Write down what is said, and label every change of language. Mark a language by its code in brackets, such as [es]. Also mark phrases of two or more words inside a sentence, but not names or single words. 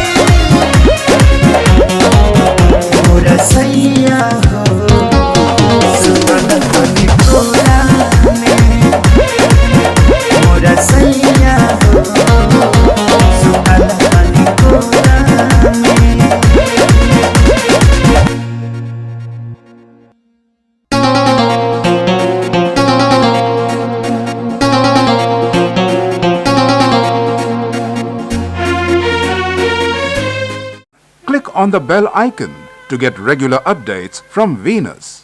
[bho] और सैया हो सुतन बनी कोरा में और सैया हो सुतन बनी कोरा में। [en] Click on the bell icon to get regular updates from Venus.